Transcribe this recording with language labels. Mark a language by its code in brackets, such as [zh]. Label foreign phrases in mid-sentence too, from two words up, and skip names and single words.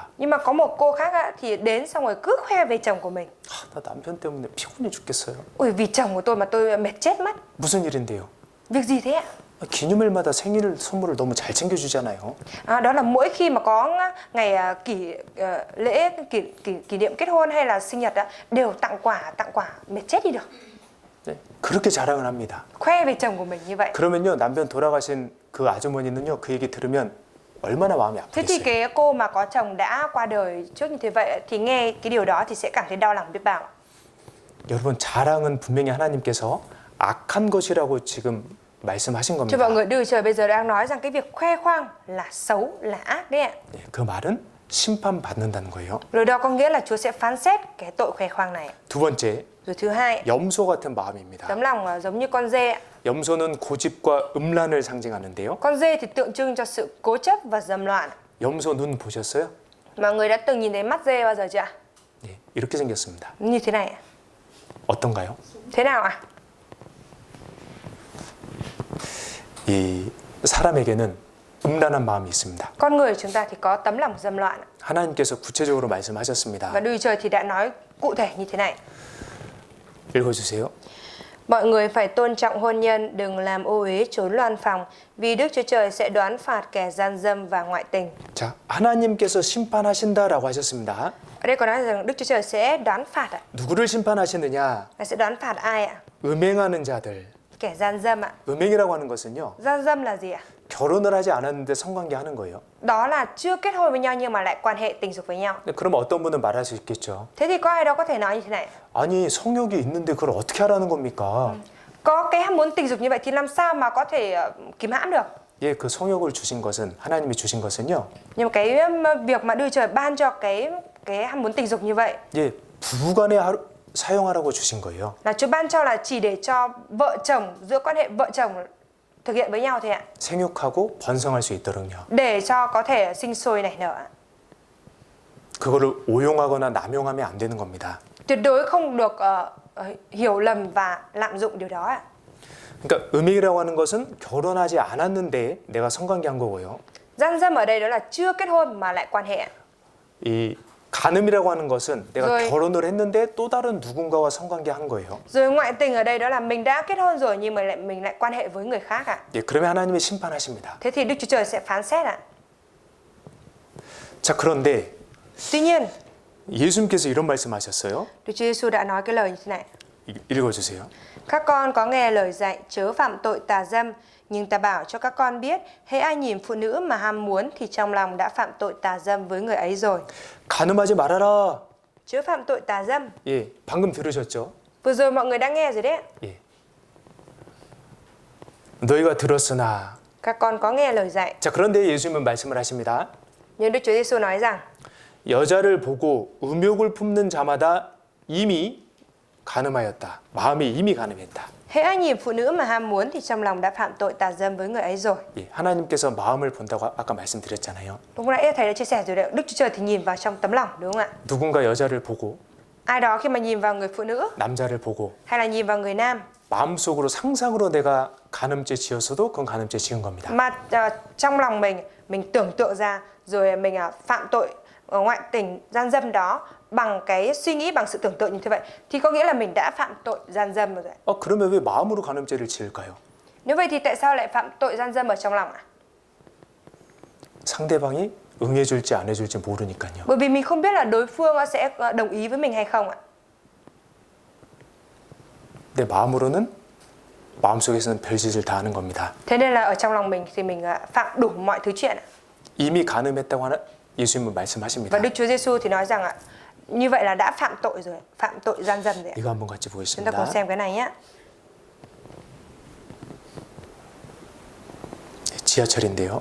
[vi] Nhưng mà có một cô khác ạ, thì đến xong rồi cứ khoe về chồng của mình. [ko] 나 남편 때문에 피곤해 죽겠어요. [vi] Ôi vì chồng của tôi mà tôi mệt chết mất. [ko] 무슨 일인데요? [vi] Việc gì thế ạ? [ko] 기념일마다 생일 선물을 너무 잘 챙겨주잖아요. [vi] Đó là mỗi khi mà có ngày lễ kỷ niệm kết hôn hay là sinh nhật đều tặng quà mệt chết đi được. [ko] 네, 그렇게 자랑을 합니다. [vi] Khoe về chồng của mình như vậy. [ko] 그러면요 남편 돌아가신 그 아주머니는요 그 얘기 들으면 얼마나 마음이 [vi] Thế thì [ko] 아프겠어요. [vi] cái cô mà có chồng đã qua đời trước như thế vậy thì nghe cái điều đó thì sẽ cảm thấy đau lòng biết bao. [ko] 여러분 자랑은 분명히 하나님께서 악한 것이라고 지금 말씀하신 [vi] Cho [ko] 겁니다. [vi] mọi người Đức Trời bây giờ đang nói rằng cái việc khoe khoang là xấu, là ác đấy ạ. [ko] 네, 그 말은 심판받는다는 거예요. [vi] Rồi đó có nghĩa là Chúa sẽ phán xét cái tội khoe khoang này. [ko] 두 번째, [vi] Rồi thứ hai, [ko] 염소 같은 마음입니다. [vi] tấm lòng giống như con dê ạ. [ko] 염소는 고집과 음란을 상징하는데요. [vi] Con dê thì tượng trưng cho sự cố chấp và dâm loạn. [ko] 염소 눈 보셨어요? [vi] Mọi người đã từng nhìn thấy mắt dê bao giờ chưa ạ? [ko] 네, 이렇게 생겼습니다. [vi] Như thế này ạ. [ko] 어떤가요? [vi] Thế nào ạ? [ko] 이 사람에게는 음란한 마음이 있습니다. [vi] Con người chúng ta thì có tấm lòng dâm loạn. [ko] 하나님께서 구체적으로 말씀하셨습니다. [vi] Và Đức Trời thì đã nói cụ thể như thế này. [ko] 읽어주세요. [vi] Mọi người phải tôn trọng hôn nhân, đừng làm ô uế trốn loan phòng, vì Đức Chúa Trời sẽ đoán phạt kẻ gian dâm và ngoại tình. [ko] 자, 하나님께서 심판하신다라고 하셨습니다. [vi] Ở đây có nói rằng Đức Chúa Trời sẽ đoán phạt ạ. [ko] 누구를 심판하시느냐? [vi] Là sẽ đoán phạt ai ạ? [ko] 음행하는 자들. [vi] Kẻ gian dâm ạ. [ko] 음행이라고 하는 것은요. [vi] Gian dâm là gì ạ? [ko] 결혼을 하지 않았는데 성관계하는 거예요. [vi] Đó là chưa kết hôn với nhau nhưng mà lại quan hệ tình dục với nhau. [ko] 근데 그럼 어떤 분은 말할 수 있겠죠. [vi] Thế thì có ai đó có thể nói như thế này. [ko] 아니 성욕이 있는데 그걸 어떻게 하라는 겁니까? [vi] Có cái ham muốn tình dục như vậy thì làm sao mà có thể kìm hãm được? [ko] 예, 그 성욕을 주신 것은 하나님이 주신 것은요. [vi] Nhưng mà cái việc mà Đức Trời ban cho cái ham muốn tình dục như vậy [ko] 예, 부부간에 사용하라고 주신 거예요. [vi] là Chúa ban cho là chỉ để cho vợ chồng, giữa quan hệ vợ chồng thực hiện với nhau thôi ạ. [ko] 생육하고 번성할 수 있도록요. [vi] Để cho có thể sinh sôi nảy nở. [ko] 그거를 오용하거나 남용하면 안 되는 겁니다. [vi] Tuyệt đối không được hiểu lầm và lạm dụng điều đó ạ. [ko] 그러니까 음행이라고 하는 것은 결혼하지 않았는데 내가 성관계한 거고요. [vi] Gian dâm ở đây đó là chưa kết hôn mà lại quan hệ. [ko] 이 간음이라고 하는 것은 내가 [vi] rồi. [ko] 결혼을 했는데 또 다른 누군가와 성관계한 거예요. [vi] Rồi ngoại tình ở đây đó là mình đã kết hôn rồi nhưng mà mình lại quan hệ với người khác ạ. [ko] 예, 그러면 하나님이 심판하십니다. [vi] Thế thì Đức Chúa Trời sẽ phán xét ạ. [ko] 자, 그런데 [vi] Tuy nhiên, [ko] 예수님께서 이런 말씀하셨어요. [vi] Đức Chúa Giêsu đã nói cái lời như thế này. [ko] 읽어주세요. [vi] Các con có nghe lời dạy chớ phạm tội tà dâm, nhưng ta bảo cho các con biết, hễ ai nhìn phụ nữ mà ham muốn thì trong lòng đã phạm tội tà dâm với người ấy rồi. [ko] 간음하지 말아라. [vi] Chớ phạm tội tà dâm. [ko] 예, 방금 들으셨죠? [vi] Vừa rồi mọi người đã nghe rồi đấy ạ. [ko] 예. 너희가 들었으나. [vi] Các con có nghe lời dạy. [ko] 자, 그런데 예수님은 말씀을 하십니다. [vi] Nhưng Đức Chúa Giêsu nói rằng [ko] 여자를 보고 음욕을 품는 자마다 이미 간음하였다. 마음이 이미 간음했다. [vi] hễ ai nhìn phụ nữ mà ham muốn thì trong lòng đã phạm tội tà dâm với người ấy rồi. [ko] 예, 하나님께서 마음을 본다고 아까 말씀드렸잖아요. [vi] Đúng không nãy thầy đã chia sẻ rồi đấy. Đức Chúa Trời thì nhìn vào trong tấm lòng, đúng không ạ? [ko] 누군가 여자를 보고 [vi] Ai đó khi mà nhìn vào người phụ nữ [ko] 남자를 보고 [vi] hay là nhìn vào người nam [ko] 마음속으로 상상으로 내가 간음죄 지었어도 그건 간음죄 지은 겁니다. [vi] mà trong lòng mình tưởng tượng ra rồi mình phạm tội ngoại tình gian dâm đó bằng cái suy nghĩ, bằng sự tưởng tượng như thế vậy thì có nghĩa là mình đã phạm tội gian dâm rồi. [ko] 그러면 왜 마음으로 간음죄를 지을까요? [vi] Nếu vậy thì tại sao lại phạm tội gian dâm ở trong lòng ạ? [ko] 상대방이 응해줄지 안 해줄지 모르니까요. [vi] Bởi vì mình không biết là đối phương sẽ đồng ý với mình hay không ạ. [ko] 내 마음으로는 마음속에서는 별짓을 다 하는 겁니다. [vi] Thế nên là ở trong lòng mình thì mình phạm đủ mọi thứ chuyện ạ. [ko] 이미 간음했다고 하는 예수님은 말씀하십니다. [vi] Và Đức Chúa Giêsu thì nói rằng ạ, như vậy là đã phạm tội rồi, phạm tội gian dâm rồi ạ. [ko] 이거 한번 같이 [vi] Chúng ta cùng [ko] 보겠습니다. [vi] xem cái này nhé. [ko] 지하철인데요.